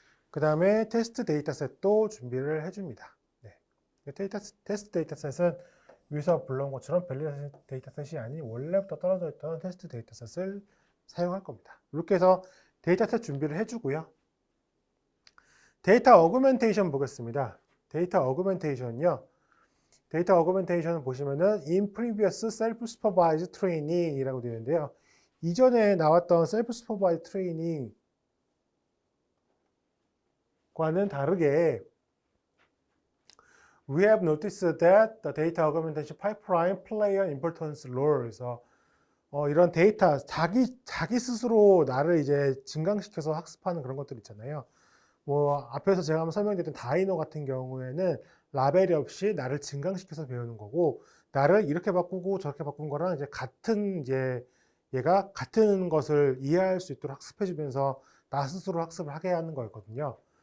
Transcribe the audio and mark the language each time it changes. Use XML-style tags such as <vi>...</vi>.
<ko>그 다음에 테스트 데이터셋도 준비를 해줍니다. 테스트 데이터셋은 위에서 불러온 것처럼 밸리데이션 데이터셋이 아닌 원래부터 떨어져 있던 테스트 데이터셋을 사용할 겁니다. 이렇게 해서 데이터셋 준비를 해주고요. 데이터 어그멘테이션 보겠습니다. 데이터 어그멘테이션은요. 데이터 어그멘테이션을 보시면은</ko> <en>in previous self-supervised training</en> <ko>이라고 되어 있는데요. 이전에 나왔던</ko> <en>self-supervised training과는</en> <ko>다르게</ko> <en>We have noticed that the data augmentation pipeline play an important role.</en> <ko>그래서 이런 데이터 자기 스스로 나를 이제 증강시켜서 학습하는 그런 것들 있잖아요. 뭐 앞에서 제가 한번 설명드렸던 다이노 같은 경우에는 라벨이 없이 나를 증강시켜서 배우는 거고 나를 이렇게 바꾸고 저렇게 바꾼 거랑 이제 얘가 같은 것을 이해할 수 있도록 학습해주면서 나 스스로 학습을 하게 하는 거였거든요.</ko>